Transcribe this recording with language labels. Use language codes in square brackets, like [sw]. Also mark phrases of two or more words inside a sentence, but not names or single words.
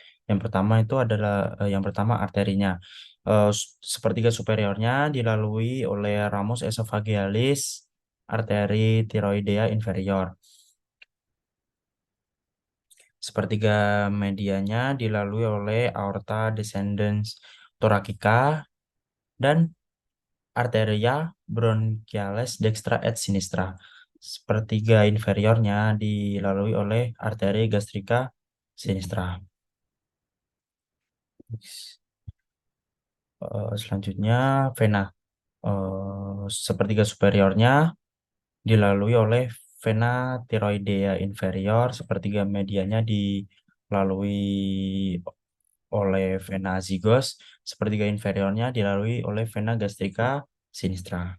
[id] Yang pertama arterinya. Sepertiga superiornya dilalui oleh [la] ramus esophagealis, [id] arteri tiroidea inferior. Sepertiga medianya dilalui oleh [la] aorta descendens thoracica [id] dan [la] arteria bronchiales dextra et sinistra. [id] Sepertiga inferiornya dilalui oleh arteri gastrika sinistra. Selanjutnya vena. sepertiga superiornya dilalui oleh [la] vena tiroidea inferior, [id] sepertiga medianya dilalui oleh [la] vena zygos, [id] sepertiga inferiornya dilalui oleh [la] vena gastrica sinistra.